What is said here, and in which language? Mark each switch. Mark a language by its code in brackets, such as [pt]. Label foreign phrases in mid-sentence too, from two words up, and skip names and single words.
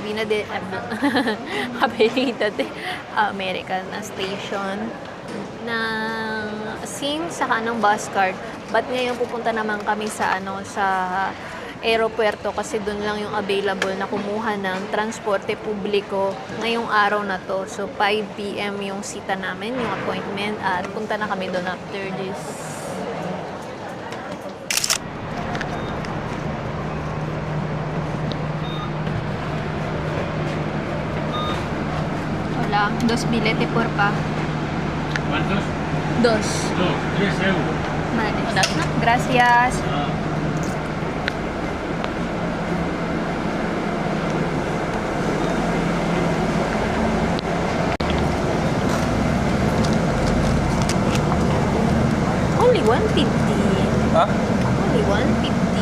[tl] Avenida de America na station ng SIM saka ng bus card. But ngayon pupunta naman kami sa aeropuerto kasi doon lang yung available na kumuha ng [es] transporte publiko [tl] ngayong araw na to. So 5 PM yung sita namin, yung appointment, at punta na kami doon [en] after this. [es] Hola, 2 billete por pa. ¿Cuántos? 2. 3 euros. Vale. Gracias. [en] Only 150. Huh? Only 150.